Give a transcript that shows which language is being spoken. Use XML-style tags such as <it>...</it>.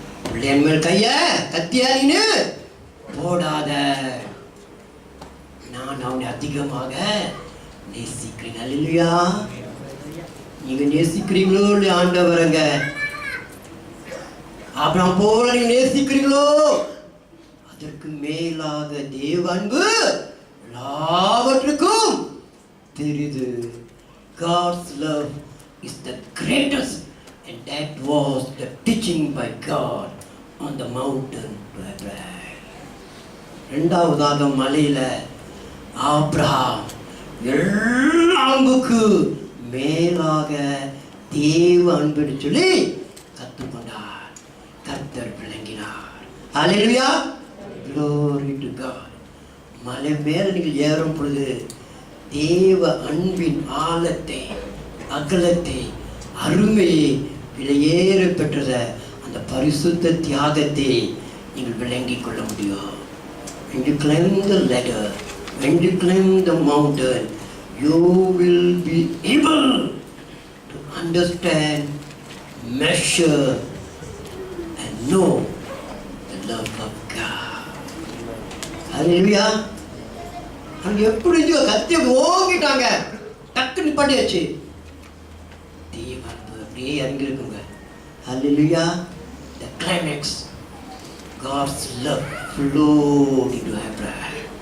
<ta>பிள்ளையன் மேல் கைய கத்தியாரின்னு போடாத, நான் அவனை அதிகமாக நேசிக்கிறேன். அல்லேலூயா. நீங்க நேசிக்கிறீங்களோ இல்லையா ஆண்டவரங்க? ஆபிரகாம் போல நீங்க நேசிக்கிறீங்களோ? அதற்கு மேலாக தேவ அன்பு எல்லாவற்றுக்கும் தெரியுது.</ta> <en>God's love is the greatest, and that was the teaching by God on the mountain to Abraham.</en> <ta>இரண்டாவதாக மலையில ஆபிரகாம் எல்லா அன்புக்கு மேலாக தேவ அன்பு சொல்லி கற்றுக்கொண்டார். கர்த்தர் விளங்கினார். ஹல்லேலூயா.</ta> <en>Glory to God.</en> <ta>மலை மேல நீங்கள் ஏறும் பொழுது தேவ அன்பின் ஆழத்தை, அகலத்தை, அருமையை, விலையேற பெற்றத அந்த பரிசுத்த தியாகத்தை நீங்கள் விளங்கிக் கொள்ள முடியும்.</ta> <en>When you climb the ladder, when you climb the mountain, you will be able to understand, measure and know the love of God. Hallelujah.</en> <ta>அங்க எப்படி கத்தி ஓங்கிட்டாங்க, டக்கு நிப்பாட்டியாச்சு. அப்படியே இறங்கி இருக்குங்க. Hallelujah.</ta> <en>The climax, God's love flowed into Abraham.</en>